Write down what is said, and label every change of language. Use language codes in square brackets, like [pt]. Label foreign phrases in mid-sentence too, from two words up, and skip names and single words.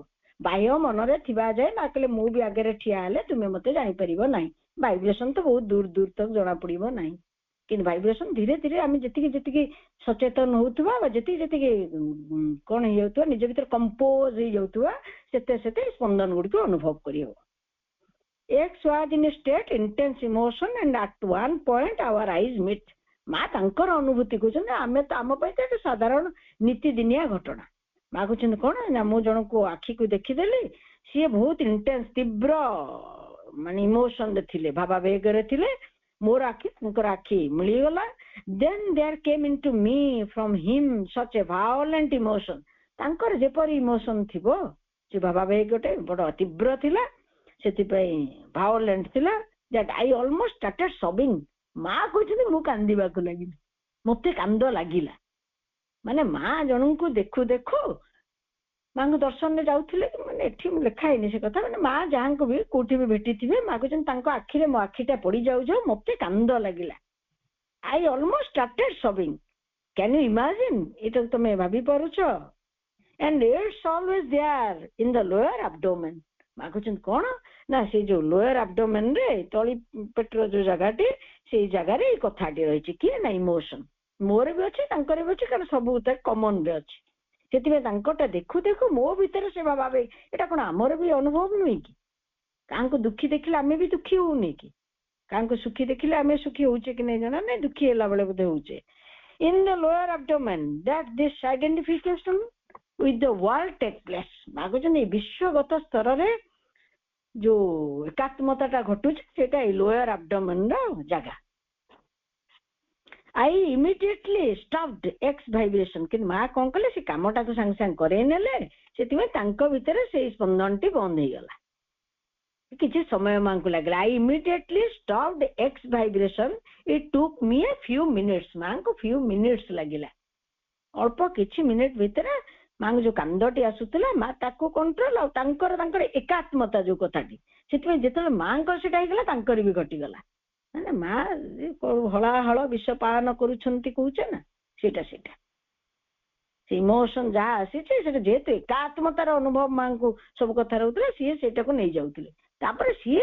[or] ବାହ୍ୟ ମନରେ ଥିବା ଯାଏ ମା କହିଲେ ମୁଁ ବି ଆଗରେ ଠିଆ ହେଲେ ତୁମେ ମତେ ଜାଣିପାରିବ ନାହିଁ. ଭାଇବ୍ରେସନ ତ ବହୁତ ଦୂର ଦୂର ତକ ଜଣା ପଡିବ ନାହିଁ. କିନ୍ତୁ ଭାଇବ୍ରେସନ ଧୀରେ ଧୀରେ ଆମେ ଯେତିକି ସଚେତନ ହଉଥିବା ବା ଯେତିକି କଣ ହେଇଯାଉଥିବା, ନିଜ ଭିତରେ କମ୍ପୋଜ ହେଇଯାଉଥିବା, ସେତେ ସ୍ପନ୍ଦନ ଗୁଡିକ ଅନୁଭବ କରିହବ. [en] X was in a state intense emotion and at one point our eyes meet. [or] ମା ତାଙ୍କର ଅନୁଭୂତି କହୁଛନ୍ତି, ଆମେ ତ ଆମ ପାଇଁ ତ ଏଟା ସାଧାରଣ ନୀତିଦିନିଆ ଘଟଣା. ମା କହୁଛନ୍ତି କଣ ନା ମୁଁ ଜଣକୁ ଆଖିକୁ ଦେଖିଦେଲି, ସିଏ ବହୁତ ଇଣ୍ଟେନ୍ସ ତୀବ୍ର ମାନେ ଇମୋସନରେ ଥିଲେ, ଭାବାବେଗରେ ଥିଲେ. ମୋର ଆଖି ତାଙ୍କର ଆଖି ମିଳିଗଲା. [en] Then there came into me from him such a violent emotion. [or] ତାଙ୍କର ଯେପରି ଇମୋସନ ଥିବ, ସେ ଭାବାବେଗଟେ ବଡ ତୀବ୍ର ଥିଲା, ସେଥିପାଇଁ ଭାଓଲେଣ୍ଟ ଥିଲା, [en] that I almost started sobbing. [or] ମା କହୁଛନ୍ତି ମୁଁ କାନ୍ଦିବାକୁ ଲାଗିଲି, ମତେ କାନ୍ଦ ଲାଗିଲା. ମାନେ ମା ଜଣଙ୍କୁ ଦେଖୁ ଦେଖୁ ମାଙ୍କୁ ଦର୍ଶନରେ ଯାଉଥିଲେ, ମାନେ ଏଠି ଲେଖା ହେଇନି ସେ କଥା, ମାନେ ମା ଯାହାଙ୍କୁ ବି କୋଉଠି ବି ଭେଟିଥିବେ, ମା କହୁଛନ୍ତି ତାଙ୍କ ଆଖିରେ ମୋ ଆଖିଟା ପଡି ଯାଉ ମତେ କାନ୍ଦ ଲାଗିଲା. [en] I almost started sobbing. Can you imagine? [or] ଏଇଟା ତମେ ଭାବି ପାରୁଛ? [en] And it's always there in the lower abdomen. [or] ମା କହୁଛନ୍ତି କଣ ନା ସେ ଯୋଉ [en] lower abdomen [or] ରେ ତଳି ପେଟର ଯୋଉ ଜାଗାଟି ସେଇ ଜାଗାରେ ଏଇ କଥାଟି ରହିଛି କିଏ ନା ଇମୋସନ ମୋର ବି ଅଛି ତାଙ୍କର ବି ଅଛି କାରଣ ସବୁ କମନ ରେ ଅଛି ସେଥିପାଇଁ ତାଙ୍କଟା ଦେଖୁ ଦେଖୁ ମୋ ଭିତରେ ସେ ଭାବେ ଏଇଟା କଣ ଆମର ବି ଅନୁଭବ ନୁହେଁ କି କାହାଙ୍କୁ ଦୁଃଖୀ ଦେଖିଲେ ଆମେ ବି ଦୁଃଖୀ ହଉନି କି କାହାଙ୍କୁ ସୁଖୀ ଦେଖିଲେ ଆମେ ସୁଖୀ ହଉଛେ କି ନାଇଁ ଜଣା ନାଇଁ ଦୁଃଖୀ ହେଲା ବେଳେ ବୋଧେ ହଉଛେ [en] in the lower abdomen that this identification with the world take place [or] ମାଗୁଛନ୍ତି ବିଶ୍ୱଗତ ସ୍ତରରେ ଯୋଉ ଏକାତ୍ମତାଟା ଘଟୁଛି ସେଟା ଏଇ [en] lower abdomen [or] ର ଜାଗା [en] I immediately stopped X vibration [or] କିନ୍ତୁ ମା କଣ କଲେ ସେ କାମଟାକୁ ସାଙ୍ଗେ ସାଙ୍ଗେ କରେଇ ନେଲେ ସେଥିପାଇଁ ତାଙ୍କ ଭିତରେ ସେଇ ସ୍ପନ୍ଦନଟି ବନ୍ଦ ହେଇଗଲା କିଛି ସମୟ ମାଙ୍କୁ ଲାଗିଲା [en] I immediately stopped X vibration it took me a few minutes [or] ମାଙ୍କୁ [en] few minutes [or] ଲାଗିଲା ଅଳ୍ପ କିଛି ମିନିଟ ଭିତରେ ମାଙ୍କୁ ଯୋଉ କାନ୍ଦଟି ଆସୁଥିଲା ମା ତାକୁ କଣ୍ଟ୍ରୋଲ ଆଉ ତାଙ୍କର ଏକାତ୍ମତା ଯୋଉ କଥାଟି ସେଥିପାଇଁ ଯେତେବେଳେ ମାଙ୍କର ସେଟା ହେଇଗଲା ତାଙ୍କର ବି ଘଟିଗଲା ମାନେ ମା ହଳାହଳ ବିଷ ପାଳନ କରୁଛନ୍ତି କହୁଛେ ନା ସେଇଟା ସେ ଇମୋସନ ଯାହା ଆସିଛି ସେଟା ଯେହେତୁ ଏକାତ୍ମତାର ଅନୁଭବ ମାଙ୍କୁ ସବୁ କଥା ରହୁଥିଲା ସିଏ ସେଇଟାକୁ ନେଇଯାଉଥିଲେ ତାପରେ ସିଏ